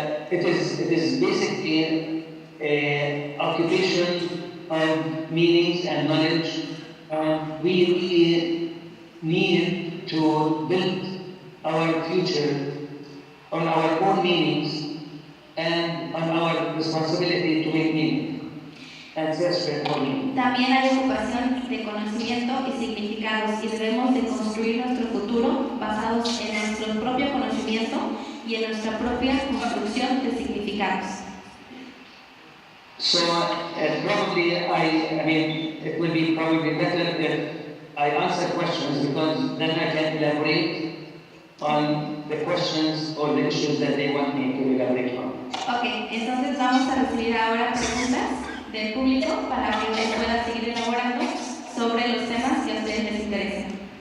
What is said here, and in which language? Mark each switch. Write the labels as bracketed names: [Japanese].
[English] It is basically occupation of meanings and knowledge. We really need to build our future on our own meanings and on our responsibility to make meaning and search for meaning. [Spanish] También hay ocupación de conocimiento y significados y debemos de construir nuestro futuro basados en nuestro propio conocimiento y en nuestra propia construcción de significados. [English] So probably, I mean, it would be probably better if I answer questions because then I can elaborate on the questions or the issues that they want me to elaborate on. [Spanish] Ok, entonces vamos a recibir ahora preguntas del público para que usted pueda seguir elaborando sobre los temas que a ustedes les interesen.